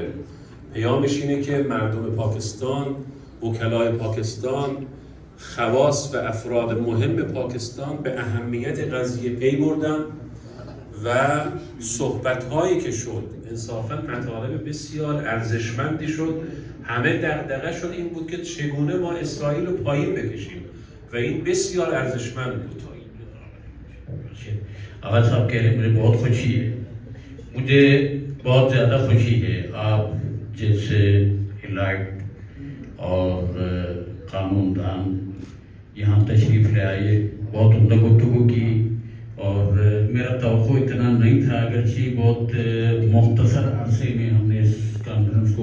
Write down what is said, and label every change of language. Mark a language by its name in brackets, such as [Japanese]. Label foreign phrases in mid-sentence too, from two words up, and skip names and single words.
[Persian] پیامش اینه که مردم پاکستان، وکلای پاکستان، خواص و افراد مهم پاکستان به اهمیت قضیه پی بردن و صحبت‌هایی که شد انصافاً مطالب بسیار ارزشمندی شد. همه دغدغه‌شون این بود که چگونه ما اسرائیل رو پایین بکشیم و این بسیار ارزشمند بود. [Urdu] آواز صاحب کہہ رہے مجھے بہت خوشی ہے، مجھے بہت زیادہ خوشی ہے آپ جیسے ایلیٹ اور قانون دان یہاں تشریف لے آئے، بہت عمدہ گفتگو کی اور میرا توقع اتنا نہیں تھا، اگرچہ بہت مختصر عرصے میں ہم نے اس کانفرنس کو